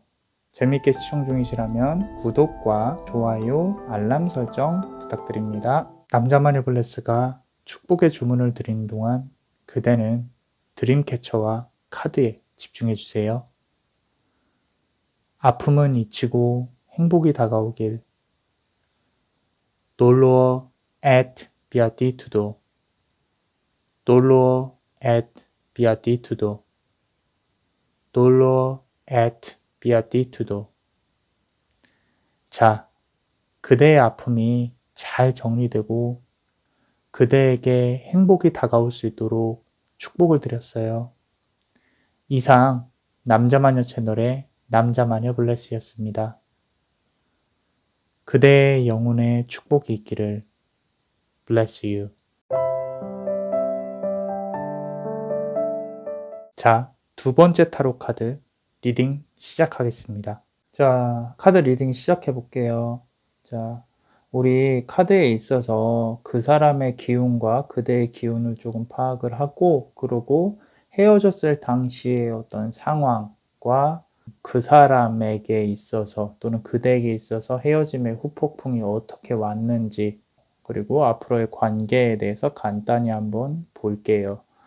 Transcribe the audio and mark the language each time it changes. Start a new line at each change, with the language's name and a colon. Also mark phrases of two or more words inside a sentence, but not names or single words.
Korean: 재밌게 시청 중이시라면 구독과 좋아요, 알람 설정 부탁드립니다. 남자 마녀 블레스가 축복의 주문을 드리는 동안 그대는 드림캐쳐와 카드에 집중해 주세요. 아픔은 잊히고 행복이 다가오길.
Latin: Dolor et beatitudo. Dolor et beatitudo. Dolor et beatitudo.
Korean: 자, 그대의 아픔이 잘 정리되고 그대에게 행복이 다가올 수 있도록 축복을 드렸어요. 이상 남자마녀 채널의 남자마녀 블레스였습니다. 그대의 영혼에 축복이 있기를.
English: Bless you.
Korean: 자, 두 번째
English: tarot card reading
Korean: 시작하겠습니다. 자,
English: card reading
Korean: 시작해 볼게요. 자, 우리 카드에 있어서 그 사람의 기운과 그대의 기운을 조금 파악을 하고, 그리고 헤어졌을 당시의 어떤 상황과 그 사람에게 있어서 또는 그대에게 있어서 헤어짐의 후폭풍이 어떻게 왔는지, 그리고 앞으로의 관계에 대해서 간단히 한번 볼게요.